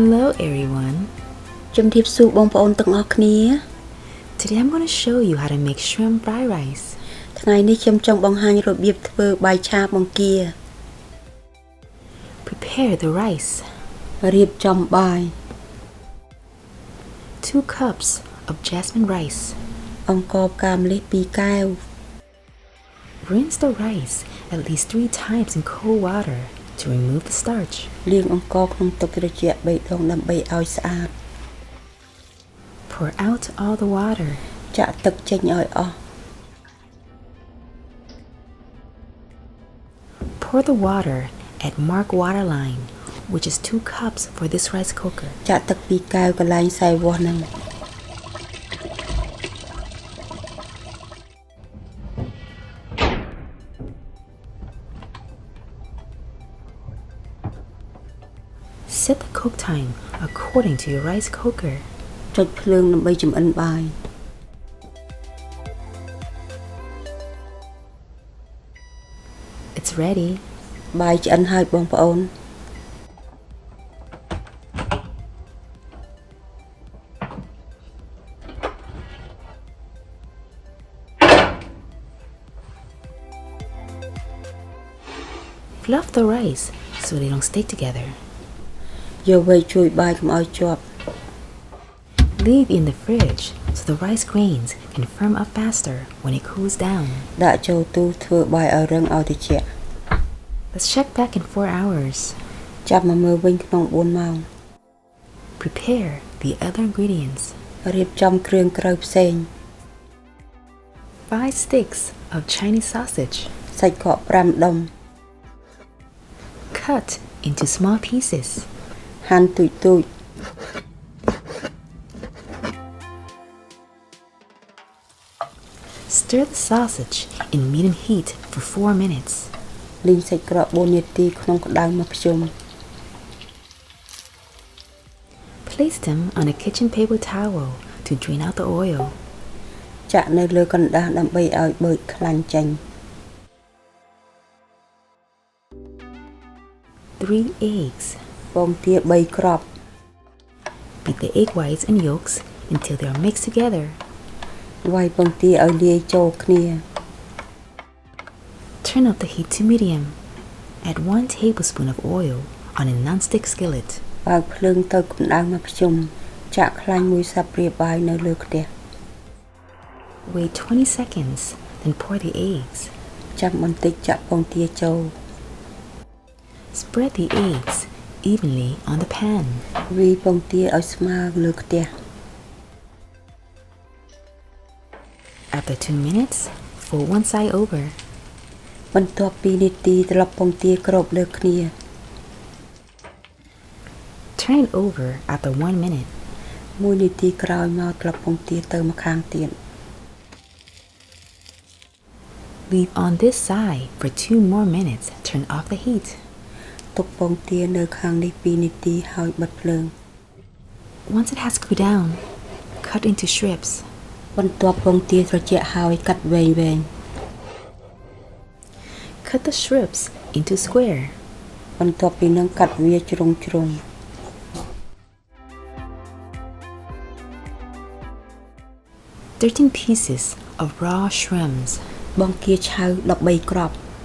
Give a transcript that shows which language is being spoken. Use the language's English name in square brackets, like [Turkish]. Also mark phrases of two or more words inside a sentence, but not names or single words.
[English] Hello everyone. [Khmer] ជំរាបសួរបងប្អូនទាំងអស់គ្នា [English] Today I'm going to show you how to make shrimp fried rice. [Khmer] ថ្ងៃនេះខ្ញុំចង់បង្ហាញរបៀបធ្វើបាយឆាបង្គា [English] Prepare the rice. [Khmer] រៀបចំបាយ [English] 2 cups of jasmine rice. [Khmer] អង្ករផ្កាម្លិះ2កែវ [English] Rinse the rice at least 3 times in cold water to remove the starch. [Khmer] លាងអង្ករក្នុងទឹកត្រជាក់3ដងដើម្បីឲ្យស្អាត [English] Pour out all the water. [Khmer] ចាក់ទឹកចេញឲ្យអស់ [English] Pour the water at mark water line, which is 2 cups for this rice cooker. [Khmer] ចាក់ទឹក2កែវកន្លែងខ្សែវាស់នឹង [English] Set the cook time according to your rice cooker. [Khmer] ចុចភ្លើងដើម្បីចម្អិនបាយ [English] It's ready. [Khmer] បាយឆ្អិនហើយបងប្អូន [English] Fluff the rice so they don't stick together. [Khmer] យកវាជួយបាយកុំឲ្យជាប់ [English] Leave in the fridge so the rice grains can firm up faster when it cools down. [Khmer] ដាក់ចូលទូធ្វើបាយឲ្យរឹងឲ្យត្រជាក់ [English] Let's check back in 4 hours. [Khmer] ចាប់មកមើលវិញក្នុង4ម៉ោង [English] Prepare the other ingredients. [Khmer] រៀបចំគ្រឿងក្រៅផ្សេង [English] 5 sticks of Chinese sausage. [Khmer] សាច់កក5ដុំ [English] Cut into small pieces. [Khmer] ហាន់ទូចៗ [English] Stir the sausage in medium heat for 4 minutes. [Khmer] លីងសាច់ក្រក4នាទីក្នុងក្តៅមកភ្ជុំ [English] Place them on a kitchen paper towel to drain out the oil. [Khmer] ចាក់នៅលើកណ្ដាស់ដើម្បីឲ្យបឺតខ្លាញ់ចេញ [English] 3 eggs. [Khmer] ពងទា3គ្រាប់ [English] Beat the egg whites and yolks until they are mixed together. [Khmer] វាយពងទាឲ្យលាយចូលគ្នា [English] Turn up the heat to medium. Add 1 tablespoon of oil on a non-stick skillet. [Khmer] បើកភ្លើងទៅកម្ដៅមកភ្ជុំចាក់ខ្លាញ់មួយសាប់ព្រាបាយនៅលើខ្ទះ [English] Wait 20 seconds, then pour the eggs. [Khmer] ចាំបន្តិចចាក់ពងទាចូល [English] Spread the eggs evenly on the pan. [Khmer] វាយពងទាឲ្យស្មើលើខ្ទះ [English] After 2 minutes, fold one side over. [Khmer] បន្ទាប់2នាទីត្រឡប់ពងទាគ្របលើគ្នា [English] Turn it over after 1 minute. [Khmer] 1នាទីក្រោយមកត្រឡប់ពងទាទៅម្ខាងទៀត [English] Leave on this side for 2 more minutes. Turn off the heat. [Khmer] ទុកពងទានៅខាងនេះ2នាទីហើយបិទភ្លើង [English] Once it has cooled down, cut into strips. [Khmer] បន្ទាប់ពងទាត្រជាក់ហើយកាត់វែងៗ [English] Cut the strips into square. [Khmer] បន្ទាប់ពីនឹងកាត់វាជ្រុងជ្រុង [English] 13 pieces of raw shrimps. [Khmer] បង្គាឆៅ13គ្រាប់